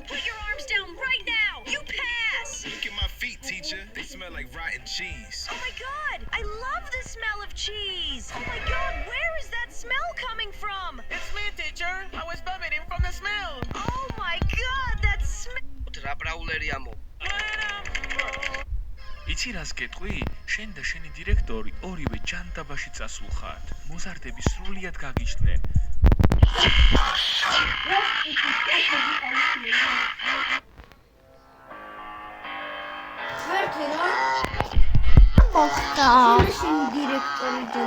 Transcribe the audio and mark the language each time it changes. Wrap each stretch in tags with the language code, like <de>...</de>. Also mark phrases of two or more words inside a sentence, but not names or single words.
<en>Put your arms down right now! You pass! Look at my feet, teacher. They smell like rotten cheese. Oh my god! I love the smell of cheese! Oh my god, where is that smell coming from? It's me, teacher. I was vomiting from the smell. Oh my god, that smell!</en> <ka>იცი რას გეტყვი? შენ და შენი დირექტორი ორივე ჯანდაბაში წასულხართ. მოზარდები სრულიად გაგიჩნდნენ. მოხდა შენი დირექტორი</ka>